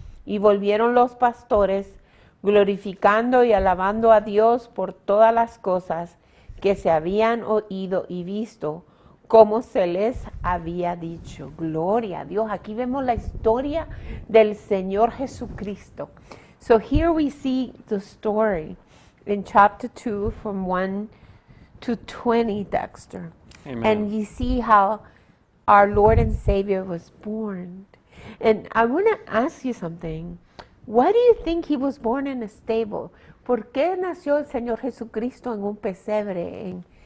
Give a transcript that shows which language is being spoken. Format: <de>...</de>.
<es>Y volvieron los pastores, glorificando y alabando a Dios por todas las cosas que se habían oído y visto, como se les había dicho. Gloria a Dios. Aquí vemos la historia del Señor Jesucristo.</es> <en>So here we see the story in chapter 2 from 1 to 20, Dexter. Amen. And you see how our Lord and Savior was born. And I want to ask you something. Why do you think he was born in a stable?</en> <es>¿Por qué nació el Señor Jesucristo en un pesebre?</es>